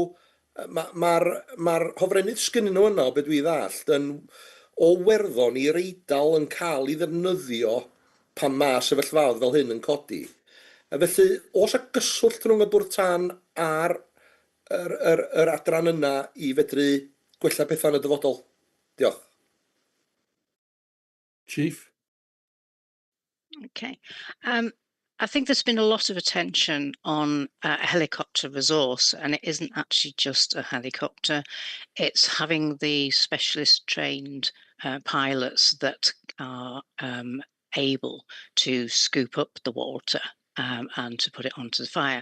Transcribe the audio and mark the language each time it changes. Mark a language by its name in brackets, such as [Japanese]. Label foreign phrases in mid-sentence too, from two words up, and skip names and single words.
[Welsh] Mae'r hofrennydd sgynnyn nhw yno, beth dwi ddallt, o werddon I'r Eidal yn cael I ddefnyddio pan mae sefyllfaoedd fel hyn yn codi. Felly, oes y gyswllt rhwng y bwrdd tân a'r adran yna I fedru gwella pethau yn y dyfodol? Diolch. [English] Chief? Okay. I think there's been a lot of attention on a helicopter resource, and it isn't actually just a helicopter. It's having the specialist trained pilots that are able to scoop up the water and to put it onto the fire.